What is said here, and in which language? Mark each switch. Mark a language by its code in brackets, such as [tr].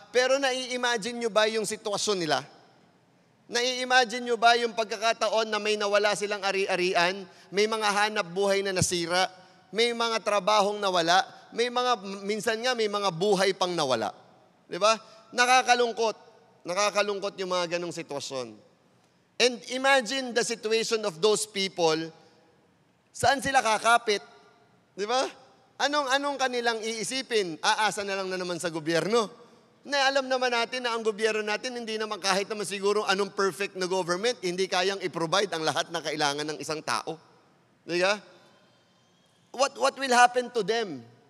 [tl] Pero nai-imagine nyo ba yung sitwasyon nila? Nai-imagine nyo ba yung pagkakataon na may nawala silang ari-arian, may mga hanap buhay na nasira, may mga trabahong nawala, minsan nga may mga buhay pang nawala. Diba? Nakakalungkot. Nakakalungkot yung mga ganong sitwasyon. [en] And imagine the situation of those people, [tl] saan sila kakapit? Di ba? Anong kanilang iisipin? Aasa na lang na naman sa gobyerno. Na alam naman natin na ang gobyerno natin, hindi naman kahit naman siguro anong perfect na government, hindi kayang i-provide ang lahat na kailangan ng isang tao. Di ba? [en] What will happen to them?